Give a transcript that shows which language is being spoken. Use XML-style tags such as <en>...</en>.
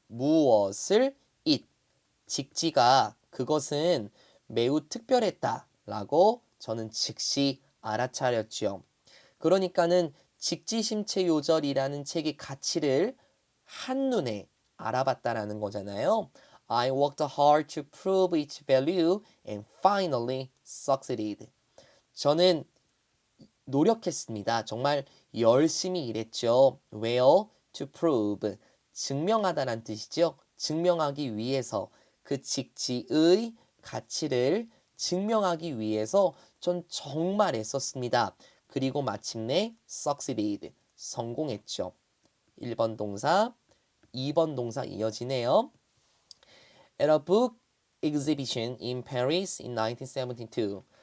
<ko>무엇을? it. 직지가 그것은 매우 특별했다 라고 저는 즉시 알아차렸죠. 그러니까는 직지심체요절이라는 책의 가치를 한눈에 알아봤다라는 거잖아요.</ko> <en>I worked hard to prove its value and finally succeeded.</en> <ko>저는 노력했습니다. 정말 열심히 일했죠. 왜요?</ko> <en>To prove.</en> <ko>증명하다란 뜻이죠. 증명하기 위해서 그 직지의 가치를 증명하기 위해서 전 정말 애썼습니다. 그리고 마침내</ko> <en>succeeded.</en> <ko>성공했죠. 1번 동사, 2번 동사 이어지네요.</ko> <en>At a book exhibition in Paris in 1972.</en>